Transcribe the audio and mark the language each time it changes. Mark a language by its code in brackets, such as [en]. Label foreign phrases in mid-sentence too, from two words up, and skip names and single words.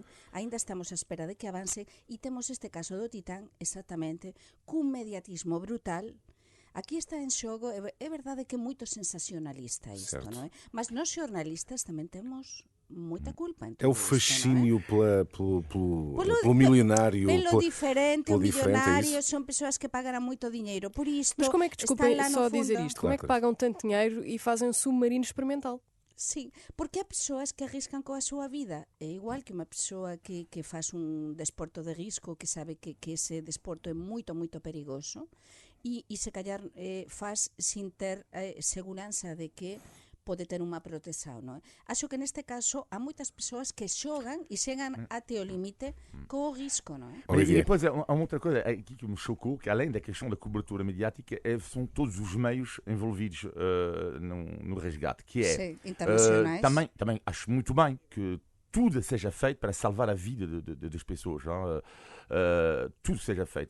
[gl] Ainda estamos á espera de que avancen e temos este caso do Titán exactamente cun mediatismo brutal Aquí está en xogo, é verdade que é moito sensacionalista isto, Certo. non é? Mas nós xornalistas tamén temos moita culpa en [pt] É o [gl] todo isto, non é? [pt] fascínio pelo milionário. Pelo diferente, o pelo diferente, é [gl] millonario, [pt] isso? [gl] son persoas que pagarán moito diñeiro por isto. [pt] Mas como é que, desculpem están lá no só fundo. dizer isto, como é que pagam tanto dinheiro e fazem um submarino experimental? [gl] Sí, porque há persoas que arriscan coa súa vida. É igual que unha persoa que faz un desporto de risco, que sabe que ese desporto é moito, moito perigoso, e se callar faz sin ter seguranza de que pode ter unha proteção, non é? Acho que neste caso há moitas persoas que xogan e chegan até o limite co risco, non é? [pt] E Olivier. depois, há uma outra coisa aqui que me chocou, que além da questão da cobertura mediática, são todos os meios envolvidos no resgate, que é... Sim, internacionais. Também acho muito bem que tudo seja feito para salvar a vida das pessoas. Tudo seja feito.